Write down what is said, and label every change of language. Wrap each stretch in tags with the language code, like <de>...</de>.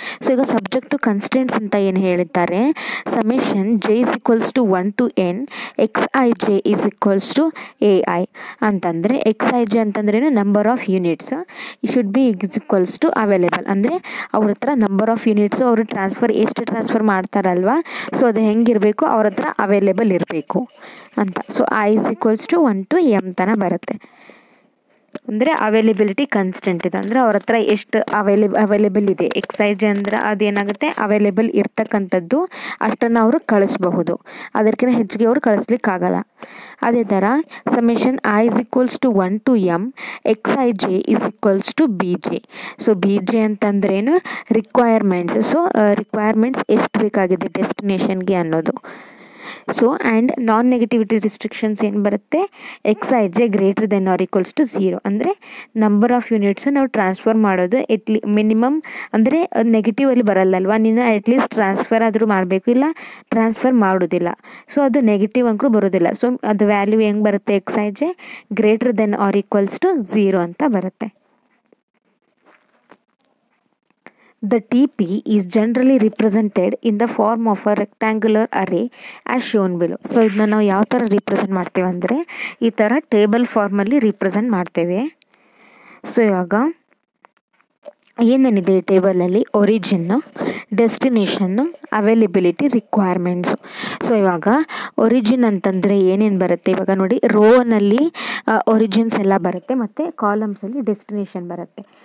<en>so ಈಗ subject to constraints</en> <kn>ಅಂತ ಏನು ಹೇಳಿದ್ದಾರೆ,</kn> <en>Summation J is equals to 1 to N XIJ is equals to AI ಅಂತಂದರೆ, XIJ ಅಂತಂದ್ರೇನು number of units, should be is equals to available.</en> <kn>ಅಂದರೆ ಅವ್ರ ಹತ್ರ ನಂಬರ್ ಆಫ್ ಯೂನಿಟ್ಸು ಅವರು ಎಷ್ಟು ಟ್ರಾನ್ಸ್ಫರ್ ಮಾಡ್ತಾರಲ್ವ, ಸೊ ಅದು ಹೆಂಗಿರಬೇಕು, ಅವ್ರ ಹತ್ರ ಅವೈಲೇಬಲ್ ಇರಬೇಕು ಅಂತ.</kn> <en>So I is equals to 1 to M ತನ ಬರುತ್ತೆ.</en> <kn>ಅಂದರೆ ಅವೈಲೇಬಿಲಿಟಿ ಕನ್ಸ್ಟೆಂಟ್ ಇದೆ, ಅಂದರೆ ಅವ್ರ ಹತ್ರ ಎಷ್ಟು ಅವೈಲೇಬಲ್ ಇದೆ. XIJ ಅಂದ್ರೆ ಅದೇನಾಗುತ್ತೆ, ಅವೈಲೇಬಲ್ ಇರ್ತಕ್ಕಂಥದ್ದು ಅಷ್ಟನ್ನು ಅವರು ಕಳಿಸ್ಬಹುದು, ಅದಕ್ಕಿಂತ ಹೆಚ್ಚಿಗೆ ಅವರು ಕಳಿಸ್ಲಿಕ್ಕಾಗಲ್ಲ. ಅದೇ ಥರ</kn> <en>Summation I is equals to 1 to M XIJ is equals to BJ.</en> <kn>So BJ ಅಂತಂದ್ರೇನು, ರಿಕ್ವೈರ್ಮೆಂಟ್ಸ್. ಸೊ ರಿಕ್ವೈರ್ಮೆಂಟ್ಸ್ ಎಷ್ಟು ಬೇಕಾಗಿದೆ ಡೆಸ್ಟಿನೇಷನ್ಗೆ ಅನ್ನೋದು. So and non negativity restrictions ಏನು ಬರುತ್ತೆ,</kn> <en>X I J greater than or equals to 0</en> <kn>ಅಂದರೆ ನಂಬರ್ ಆಫ್ ಯೂನಿಟ್ಸು ನಾವು transfer ಮಾಡೋದು minimum ಅಂದರೆ ನೆಗೆಟಿವಲ್ಲಿ ಬರಲ್ಲಲ್ವ, ನೀನು ಅಟ್ಲೀಸ್ಟ್ ಟ್ರಾನ್ಸ್ಫರ್ ಆದರೂ ಮಾಡಬೇಕು, ಇಲ್ಲ ಟ್ರಾನ್ಸ್ಫರ್ ಮಾಡೋದಿಲ್ಲ, ಸೊ ಅದು ನೆಗೆಟಿವ್ ಅಂಕೂ ಬರೋದಿಲ್ಲ. ಸೊ ಅದು ವ್ಯಾಲ್ಯೂ ಹೆಂಗೆ ಬರುತ್ತೆ,</kn> <en>X I J greater than or equals to 0</en> <kn>ಅಂತ ಬರುತ್ತೆ.</kn> <en>The TP is generally represented in the form of a rectangular array as shown below.</en> <kn>So ಇದನ್ನ ನಾವು ಯಾವ ಥರ ರಿಪ್ರೆಸೆಂಟ್ ಮಾಡ್ತೇವೆ ಅಂದರೆ ಈ ಥರ ಟೇಬಲ್ ಫಾರ್ಮಲ್ಲಿ ರಿಪ್ರೆಸೆಂಟ್ ಮಾಡ್ತೇವೆ. ಸೊ ಇವಾಗ ಏನೇನಿದೆ ಈ ಟೇಬಲಲ್ಲಿ, ಒರಿಜಿನ್ನು, ಡೆಸ್ಟಿನೇಷನ್ನು, ಅವೈಲೇಬಿಲಿಟಿ, ರಿಕ್ವೈರ್ಮೆಂಟ್ಸು. ಸೊ ಇವಾಗ ಒರಿಜಿನ್ ಅಂತಂದರೆ ಏನೇನು ಬರುತ್ತೆ, ಇವಾಗ ನೋಡಿ ರೋನಲ್ಲಿ ಒರಿಜಿನ್ಸ್ ಎಲ್ಲ ಬರುತ್ತೆ ಮತ್ತು ಕಾಲಮ್ಸಲ್ಲಿ ಡೆಸ್ಟಿನೇಷನ್ ಬರುತ್ತೆ.</kn>